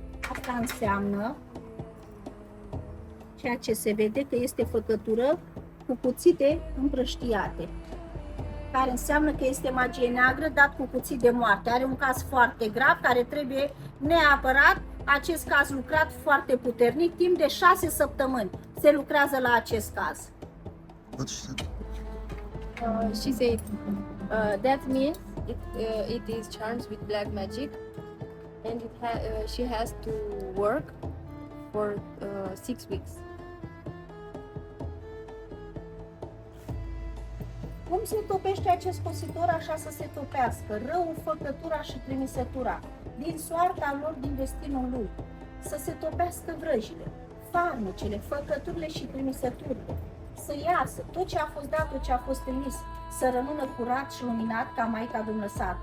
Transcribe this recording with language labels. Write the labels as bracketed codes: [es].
[ro] Asta înseamnă ceea ce se vede că este făcătură cu cuțite împrăștiate, care înseamnă că este magie neagră dat cu cuțit de moarte. Are un caz foarte grav care trebuie neapărat, acest caz lucrat foarte puternic, timp de 6 săptămâni se lucrează la acest caz. [en] She said that means it is charms with black magic, and she has to work for 6 weeks. [ro] Cum se topește acest cositor așa să se topească? Răul, făcătura și trimisătura, din soarta lor, din destinul lui. Să se topească vrăjile, farmecele, făcăturile și trimisăturile. Să iasă tot ce a fost dat, tot ce a fost trimis, să rămână curat și luminat ca Maica Domnului lăsat.